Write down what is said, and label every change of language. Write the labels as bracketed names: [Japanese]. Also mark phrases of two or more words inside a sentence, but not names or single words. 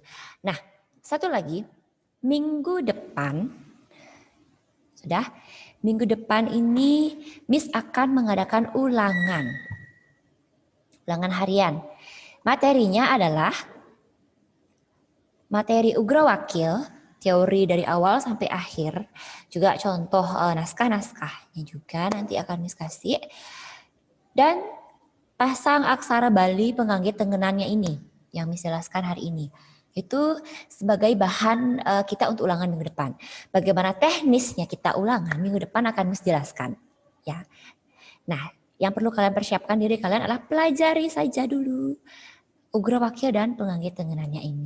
[Indonesian] Nah, satu lagi, minggu depan minggu depan ini Miss akan mengadakan ulangan harian. Materinya adalah materi Ugrawakil, teori dari awal sampai akhir, juga contoh naskah-naskahnya juga nanti akan Miss kasih. Dan pasang aksara Bali penganggit tengenannya ini yang Miss jelaskan hari ini. Itu sebagai bahan kita untuk ulangan minggu depan. Bagaimana teknisnya kita ulangan minggu depan akan Miss jelaskan. Ya. Nah, yang perlu kalian persiapkan diri kalian adalah pelajari saja dulu Ugrawakil dan penganggit tengenannya ini.